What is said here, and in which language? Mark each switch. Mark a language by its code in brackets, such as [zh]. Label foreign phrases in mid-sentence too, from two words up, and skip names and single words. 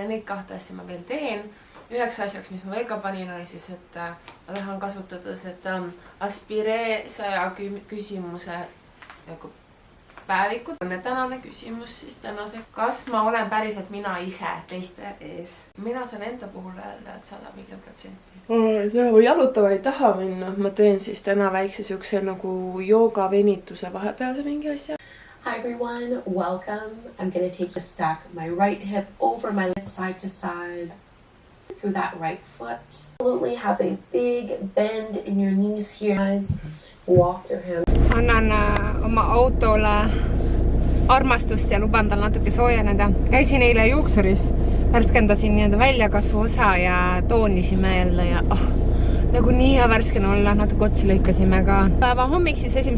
[et] Neid kahte asja ma veel teen. Üheks asjaks, mis ma veel ka panin, oli siis, et ma tahan kasutada seda Aspire 100 küsimuse päevikut. Tänane küsimus siis tänase. Kas ma olen päriselt mina ise teiste ees? Mina saan enda puhul öelda, et 150%. Kui jalutama ei taha minna, ma teen siis täna väikse siukse nagu jooga venituse vahepealse mingi asja. [en] Hi everyone, welcome. I'm going to take a stack my right hip over my left side to side. Through that right foot. Absolutely have a big bend in your knees here. Walk your hands. [et] Annan oma autole armastust ja luban tal natuke soojeneda. Käisin eile juuksuris, värskendasin nii-öelda väljakasvu osa ja toonisime jälle ja nagu nii hea värsken olla, natuke otsi lõikasime ka. Päeva hommik, siis 1.